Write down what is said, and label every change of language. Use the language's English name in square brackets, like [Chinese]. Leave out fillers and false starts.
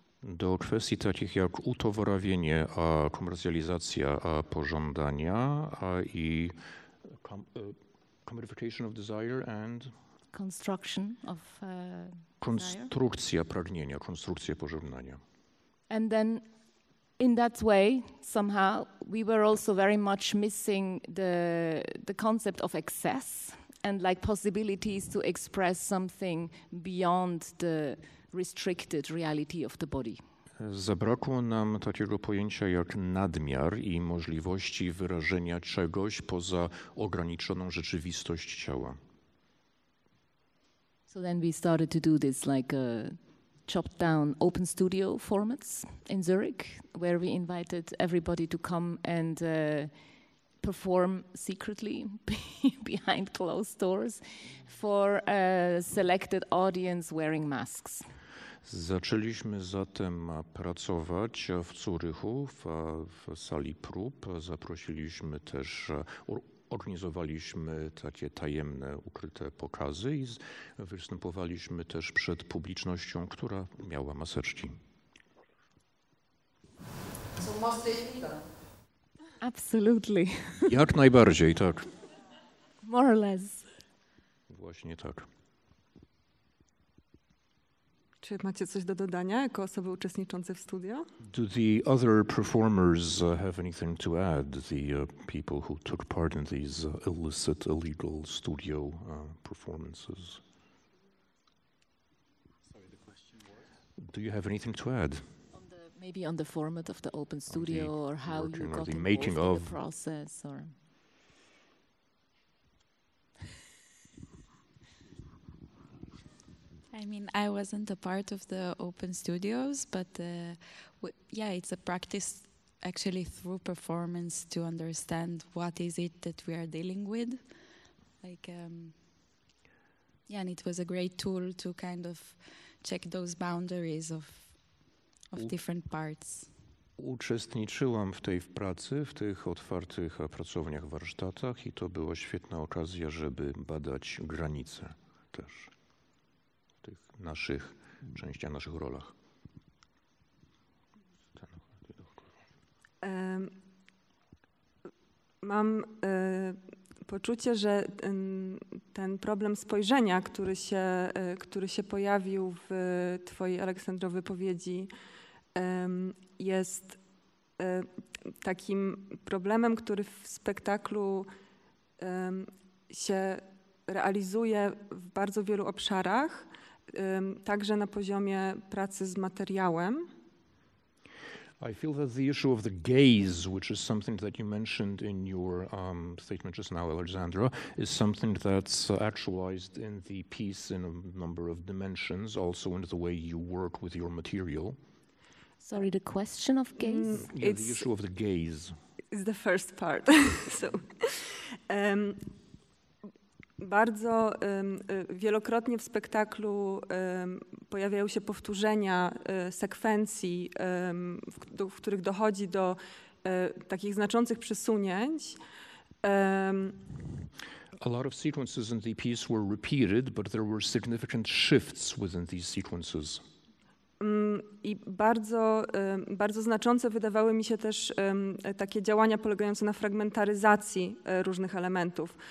[Polish] Do kwestii takich jak utowarowienie, komercjalizacja pożądania i [English] commodification of desire and construction of [Polish] konstrukcja pragnienia, konstrukcja pożądania. [English] And then in that way, somehow, we were also very much missing the concept of excess and like possibilities to express something beyond the restricted reality of the body. [Polish] Zabrakło nam takiego pojęcia jak nadmiar i możliwości wyrażenia czegoś poza ograniczoną rzeczywistość ciała. [English] So then we started to do this like chopped down open studio formats in Zurich, where we invited everybody to come and perform secretly behind closed doors for a selected audience wearing masks. [Polish] Zaczęliśmy zatem pracować w Zurychu w sali prób. Zaprosiliśmy też, organizowaliśmy takie tajemne, ukryte pokazy i występowaliśmy też przed publicznością, która miała maseczki. [English] So mostly illegal. Absolutely. [Polish] Jak najbardziej, tak. [English] More or less. [Polish] Właśnie tak. Czy macie coś do dodania jako osoby uczestniczące w studio? [English] Do the other performers have anything to add? The people who took part in these illicit, illegal studio performances? Sorry, the question was? Do you have anything to add? Maybe on the format of the open studio or how you got the involved making in of. the process or... I mean, I wasn't a part of the open studios, but yeah, it's a practice actually through performance to understand what is it that we are dealing with. Like, yeah, and it was a great tool to kind of check those boundaries of different parts. [Polish] Uczestniczyłam w tej pracy, w tych otwartych pracowniach, warsztatach i to była świetna okazja, żeby badać granice też. Tych naszych częściach, naszych rolach. Mam poczucie, że ten problem spojrzenia, który się pojawił w twojej, Aleksandro, wypowiedzi, jest takim problemem, który w spektaklu się realizuje w bardzo wielu obszarach, także na poziomie pracy z materiałem. [English] I feel that the issue of the gaze, which is something that you mentioned in your statement just now, Alexandra, is something that's actualized in the piece in a number of dimensions, also in the way you work with your material. Sorry, the question of gaze? Yeah, the issue of the gaze. It's the first part. [Polish] So, bardzo wielokrotnie w spektaklu pojawiają się powtórzenia sekwencji, w których dochodzi do takich znaczących przesunięć. [English] A lot of sequences in the piece were repeated, but there were significant shifts within these sequences. [Polish] I bardzo znaczące wydawały mi się też takie działania polegające na fragmentaryzacji różnych elementów.